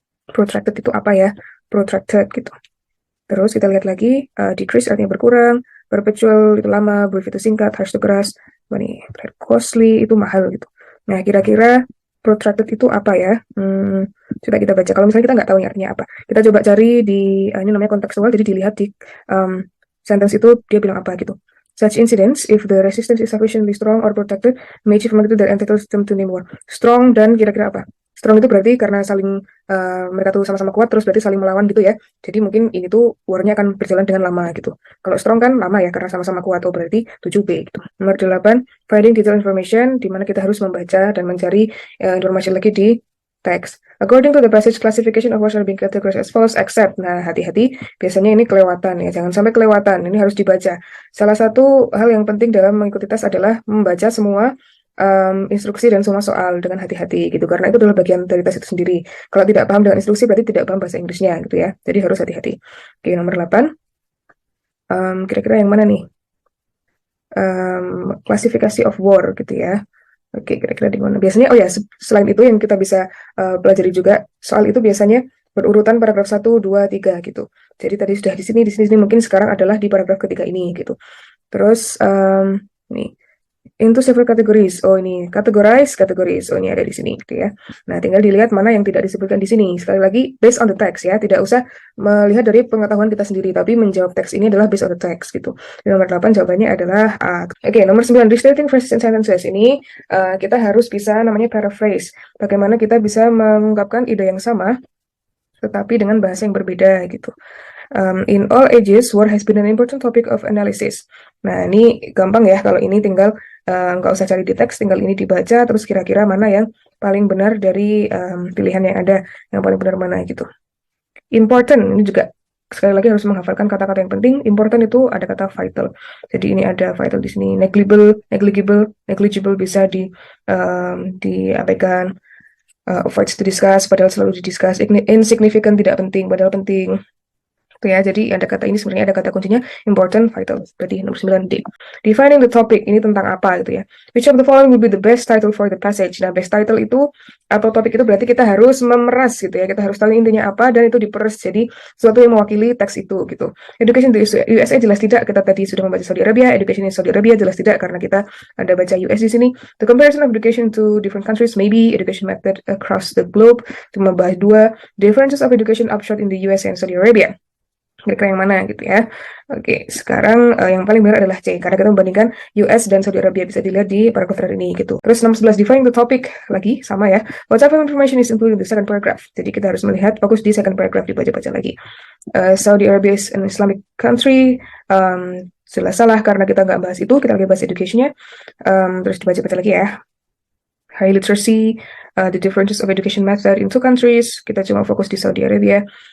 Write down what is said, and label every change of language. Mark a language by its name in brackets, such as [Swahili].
[Indonesian] Protracted itu apa ya? Protracted gitu. Terus kita lihat lagi, decrease artinya berkurang, perpetual itu lama, brief itu singkat, harsh itu keras, costly itu mahal gitu. Nah, kira-kira protracted itu apa ya? Coba kita baca. Kalau misalnya kita nggak tahu ini artinya apa, kita coba cari di ini namanya kontekstual, jadi dilihat di sentence itu dia bilang apa gitu. [English] Such incidents, if the resistance is sufficiently strong or protected, may achieve magnitude that entitles them to name war. [Indonesian] Strong dan kira-kira apa? Strong itu berarti karena saling mereka tuh sama-sama kuat, terus berarti saling melawan gitu ya. Jadi mungkin ini tuh war-nya akan berjalan dengan lama gitu. Kalau strong kan lama ya, karena sama-sama kuat, oh berarti 7B gitu. Nomor 8, finding detailed information, di mana kita harus membaca dan mencari informasi lagi di teks. [English] According to the passage, classification of words are being categorized as follows, except. [Indonesian] Nah, hati-hati, biasanya ini kelewatan ya, jangan sampai kelewatan, ini harus dibaca. Salah satu hal yang penting dalam mengikuti tes adalah membaca semua instruksi dan semua soal dengan hati-hati gitu, karena itu adalah bagian dari tes itu sendiri. Kalau tidak paham dengan instruksi berarti tidak paham bahasa Inggrisnya gitu ya, jadi harus hati-hati. Oke, nomor 8, kira-kira yang mana nih? Klasifikasi of war gitu ya. Oke, kira-kira di mana? Biasanya, oh ya, selain itu yang kita bisa pelajari juga, soal itu biasanya berurutan paragraf 1, 2, 3 gitu. Jadi tadi sudah di sini, mungkin sekarang adalah di paragraf ketiga ini gitu. [English] Terus, nih, into several categories. [Indonesian] Oh ini categorize. Oh ini ada di sini gitu ya. Nah, tinggal dilihat mana yang tidak disebutkan di sini. Sekali lagi [English] based on the text [Indonesian] ya, tidak usah melihat dari pengetahuan kita sendiri, tapi menjawab teks ini adalah based on the text gitu. Di nomor 8 jawabannya adalah A. Oke, nomor 9, [English] restating phrases and sentences. [Indonesian] Ini kita harus bisa namanya paraphrase. Bagaimana kita bisa mengungkapkan ide yang sama tetapi dengan bahasa yang berbeda gitu. [English] In all ages, war has been an important topic of analysis. [Indonesian] Nah, ini gampang ya, kalau ini tinggal nggak usah cari di teks, tinggal ini dibaca, terus kira-kira mana yang paling benar dari pilihan yang ada, yang paling benar mana gitu. Important, ini juga sekali lagi harus menghafalkan kata-kata yang penting. Important itu ada kata vital. Jadi ini ada vital di sini. Negligible bisa diabaikan. [English] Avoids to discuss, [Indonesian] padahal selalu didiscuss. Insignificant, tidak penting, padahal penting. Ya, jadi ada kata ini sebenarnya ada kata kuncinya important, vital. Berarti nomor 9D. Defining the topic, ini tentang apa gitu ya. [English] Which of the following will be the best title for the passage? [Indonesian] Nah, best title itu atau topik itu berarti kita harus memeras gitu ya. Kita harus tahu intinya apa dan itu diperas jadi sesuatu yang mewakili teks itu gitu. Education di USA jelas tidak, kita tadi sudah membaca Saudi Arabia. [English] Education in Saudi Arabia [Indonesian] jelas tidak karena kita ada baca US di sini. [English] The comparison of education to different countries, maybe education method across the globe. [Indonesian] Cuma bahas [English] 2 differences of education upshot in the US and Saudi Arabia. [Indonesian] Kira-kira yang mana gitu ya. Oke, sekarang yang paling benar adalah C, karena kita membandingkan US dan Saudi Arabia, bisa dilihat di paragraf terakhir ini gitu. Terus nomor 11, [English] define the topic, [Indonesian] lagi sama ya. [English] What type of information is included in the second paragraph? [Indonesian] Jadi kita harus melihat, fokus di second paragraph, dibaca-baca lagi. [English] Saudi Arabia is an Islamic country, [Indonesian] jelas salah karena kita nggak bahas itu, kita lagi bahas education-nya. Terus dibaca-baca lagi ya. [English] High literacy, the differences of education method in 2 countries, [Indonesian] kita cuma fokus di Saudi Arabia.